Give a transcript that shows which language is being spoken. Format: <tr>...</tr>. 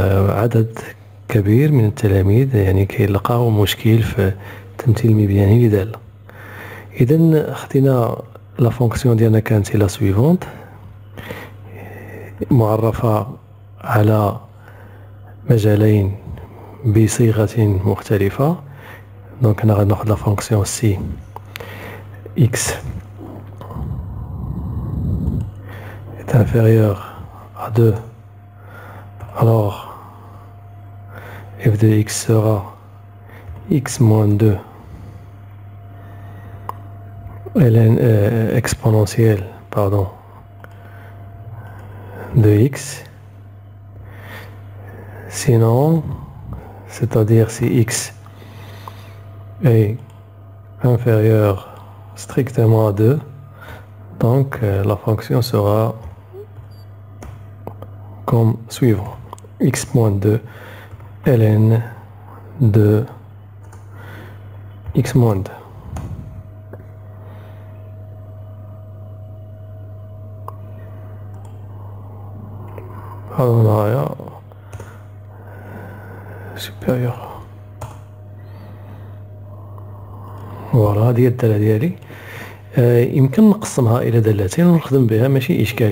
<ar>عدد كبير من التلاميذ يعني كيلقاو مشكل في التمثيل المبياني لدالة. إذا خدينا لا فونكسيون ديالنا كانت لا سويفونت، معرفة على مجالين بصيغة مختلفة. دونك أنا غادي ناخد لا فونكسيون سي إكس</ar> <fr>est inférieur à 2, alors f de x sera x moins 2 ln exponentielle de x. Sinon, c'est-à-dire si x est inférieur strictement à 2, donc la fonction sera comme suivant: x moins 2 ln de x moins 2.</fr> <ar>هذا supérieur. فوالا هذه هي الدالة ديالي. يمكن نقسمها إلى دالتين ونخدم بها، ماشي إشكال.</ar>